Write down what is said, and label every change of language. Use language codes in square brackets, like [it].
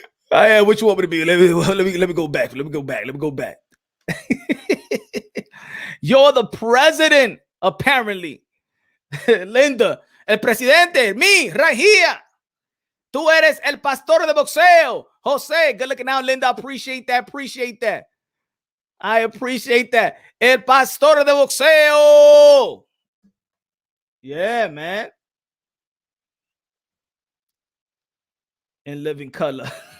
[en] What you want me to be? Let me go back. Let me go back. You're the president, apparently. Linda, [es] el presidente, [en] me, right here. [es] Tú eres el pastor de boxeo. [en] Jose, good looking out, Linda. Appreciate that. I appreciate that. [es] El pastor de boxeo. [en] Yeah, man. In living color.